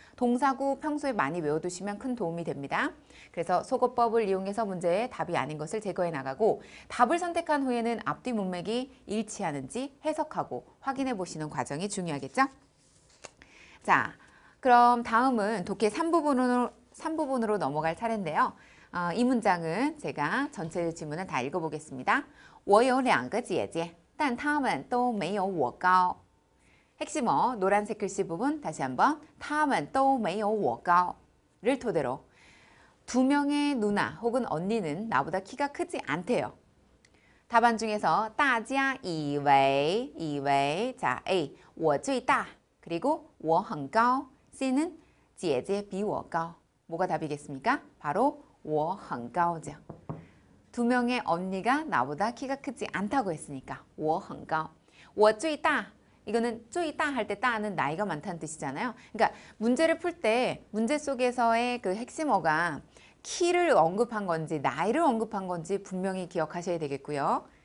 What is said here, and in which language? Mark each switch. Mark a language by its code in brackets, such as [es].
[ko] 동사구 평소에 많이 외워두시면 큰 도움이 됩니다. 그래서 속어법을 이용해서 문제의 답이 아닌 것을 제거해 나가고 답을 선택한 후에는 앞뒤 문맥이 일치하는지 해석하고 확인해 보시는 과정이 중요하겠죠? 자, 그럼 다음은 독해 3부분으로 넘어갈 차례인데요. 이 문장은 제가 전체 지문을 다 읽어보겠습니다. [zh] 我有两个姐姐但她们都没有我高. [ko] 핵심어 노란색 글씨 부분 다시 한번 [zh] 她们都没有我高 [ko] 를 토대로 두 명의 누나 혹은 언니는 나보다 키가 크지 않대요. 답안 중에서 大家以为 자, A 我最大 그리고 我很高 C는 [zh] 姐姐比我高 [ko] 뭐가 답이겠습니까? 바로 [zh] 我很高 [ko] 죠. 두 명의 언니가 나보다 키가 크지 않다고 했으니까 [zh] 我很高 我最大 [ko] 이거는 最大 할 때 따는 나이가 많다는 뜻이잖아요. 그러니까 문제를 풀 때 문제 속에서의 그 핵심어가 키를 언급한 건지 나이를 언급한 건지 분명히 기억하셔야 되겠고요.